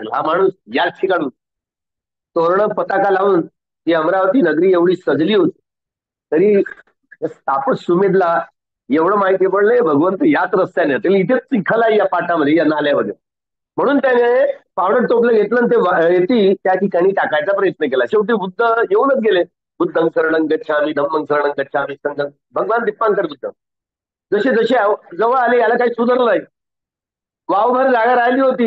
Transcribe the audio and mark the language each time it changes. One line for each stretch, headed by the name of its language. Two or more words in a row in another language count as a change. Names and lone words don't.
Marathi: हा माणूस याच ठिकाणून तोरण पताका लावून ती अमरावती नगरी एवढी सजली होती. तरी तापस सुमेधला एवढं माहिती पडलंय भगवंत याच रस्त्याने तरी इथेच चिखल आहे या पाटामध्ये, या नाल्यामध्ये, म्हणून त्याने पावडर टोपलं घेतलं आणि ते रेती त्या ठिकाणी टाकायचा प्रयत्न केला. शेवटी बुद्ध येऊनच गेले.
Pali: बुद्धं शरणं गच्छामि, धम्मं शरणं गच्छामि, संघं.
Marathi: भगवान दीपांकर बुद्ध जसे जसे जवळ आले याला काही सुधारलं नाही. वावभर जागा राहिली होती.